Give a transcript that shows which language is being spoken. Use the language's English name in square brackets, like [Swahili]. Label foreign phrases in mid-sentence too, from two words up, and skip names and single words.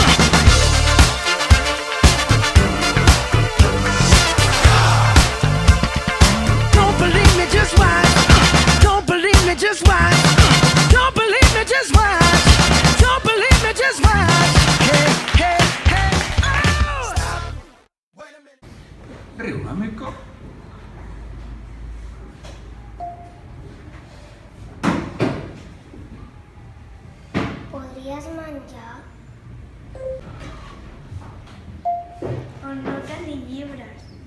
[English] Don't believe me, just watch. Don't believe me, just watch. Don't believe me, just watch. Don't believe me, just watch. Hey, hey, hey. Oh! Stop. Wait a minute. [Catalan] Riu una mica. Podries menjar? O no tenir llibres?